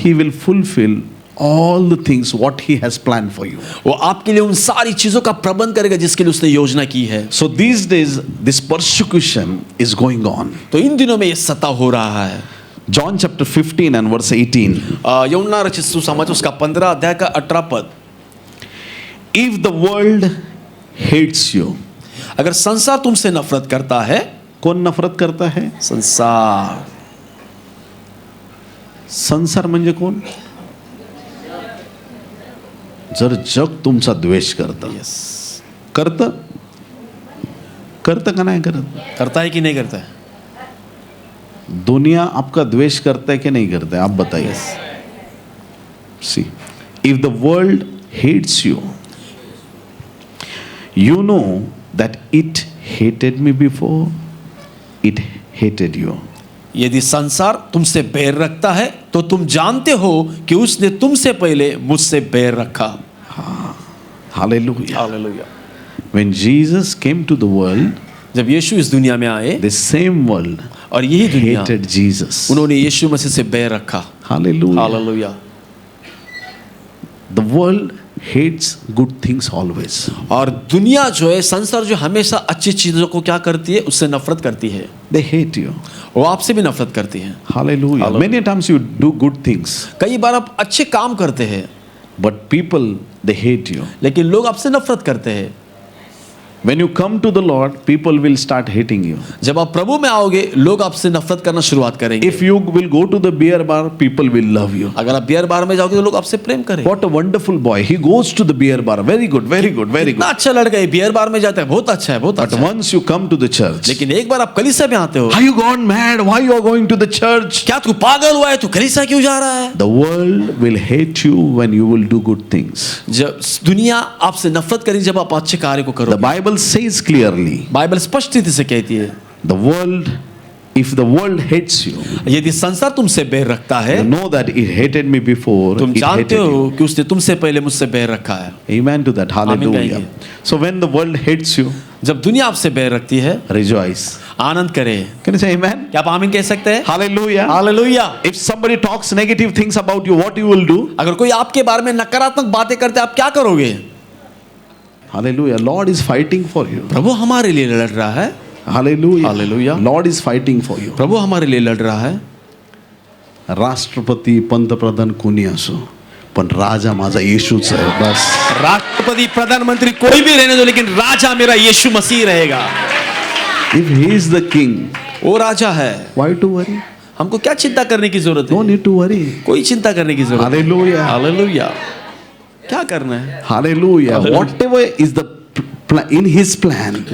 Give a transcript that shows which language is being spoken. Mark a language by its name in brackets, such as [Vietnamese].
[English] He will fulfill all the things what he has planned for you. [Hindi] वो आपके लिए उन सारी चीजों का प्रबंध करेगा जिसके लिए उसने योजना की है। [English] So these days this persecution is going on. [Hindi] तो इन दिनों में ये सता हो रहा है। [English] John chapter 15 and verse 18. [Hindi] यूहन्ना रचित सुसमाचार उसका 15 अध्याय का 18 पद। [English] If the world hates you, [Hindi] अगर संसार तुमसे नफरत करता है, कौन नफरत करता है? संसार, [Marathi] संसार म्हणजे कोण? जर जग तुमचा द्वेष करतं, करतं का नाही करत? [Hindi] करता है कि नहीं करता है? दुनिया आपका द्वेष करता है कि नहीं करता है? आप बताइए. [English] See, if the world hates you, you know that it hated me before it hated you. [Hindi] यदि संसार तुमसे बैर रखता है तो तुम जानते हो कि उसने तुमसे पहले मुझसे बैर रखा। [English] Hallelujah. Hallelujah. When Jesus came to the world, [Hindi] जब यीशु इस दुनिया में आए, [English] the same world [Hindi] और यही दुनिया, [English] hated Jesus. [Hindi] उन्होंने यीशु मसीह से बैर रखा। [English] Hallelujah. Hallelujah. The world hates good things always. [Hindi] और दुनिया जो है, संसार जो हमेशा अच्छी चीजों को क्या करती है, उससे नफरत करती है। [English] They hate you. [Hindi] वो आपसे भी नफरत करती है। [English] Hallelujah. Hallelujah. Many times you do good things, [Hindi] कई बार आप अच्छे काम करते हैं, [English] but people, they hate you. [Hindi] लेकिन लोग आपसे नफरत करते हैं। [English] When you come to the Lord, people will start hating you. [Hindi] जब आप प्रभु में आओगे, लोग आपसे नफरत करना शुरुआत करेंगे। [English] If you will go to the beer bar, people will love you. [Hindi] अगर आप बियर बार में जाओगे तो लोग आपसे प्रेम करेंगे। [English] What a wonderful boy. He goes to the beer bar. Very good, very good, very [Hindi] इतना [English] good. [Hindi] अच्छा लड़का है, बियर बार में जाता है, बहुत अच्छा है, बहुत [English] But [Hindi] अच्छा है। [English] once you come to the church, [Hindi] लेकिन एक बार आप कलीसिया में आते हो, [English] are you gone mad? Why you are going to the church? [Hindi] क्या तू पागल हुआ है, तू कलीसिया क्यों जा रहा है? [English] The world will hate you when you will do good things. [Hindi] जब दुनिया आपसे नफरत करेगी जब आप अच्छे कार्य को [English] The [Hindi] करोगे। [English] Bible says clearly, [Hindi] बाइबल स्पष्ट रीति से कहती है, [English] the world, if the world hates you, [Hindi] यदि संसार तुमसे बैर रखता है, [English] you know that it hated me before, [Hindi] तुम [English] it [Hindi] जानते [English] hated [Hindi] हो [English] you. [Hindi] कि उसने तुमसे पहले मुझसे बैर रखा है। [English] Amen to that. Hallelujah. [Hindi] कहेंगे। [English] So when the world hates you, [Hindi] जब दुनिया आपसे बैर रखती है, [English] rejoice. [Hindi] आनंद करे। [English] Can you say amen? [Hindi] क्या आप आमीन कह सकते हैं? [English] Hallelujah. Hallelujah. If somebody talks negative things about you, what you will do? [Hindi] अगर कोई आपके बारे में नकारात्मक बातें करते आप क्या करोगे? [English] Hallelujah. Lord is fighting for you. [Hindi] प्रभु हमारे लिए लड़ रहा है। [English] Hallelujah. Hallelujah. Lord is fighting for you. [Hindi] प्रभु हमारे लिए लड़ रहा है। [Marathi] राष्ट्रपती पंतप्रधान कोणी असो, पण राजा माझा येशूच आहे बस. [Hindi] राष्ट्रपति, प्रधानमंत्री कोई भी रहने दो, लेकिन राजा मेरा यीशु मसीह रहेगा। [English] If he is the king, [Hindi] वो राजा है, [English] why to worry? [Hindi] हमको क्या चिंता करने की जरूरत [English] No [Hindi] है? [English] need to worry. [Hindi] कोई चिंता करने की जरूरत नहीं। [English] Hallelujah. [Hindi] हालेलुया। क्या करना है? [English] Hallelujah. Hallelujah. Whatever is the in his plan.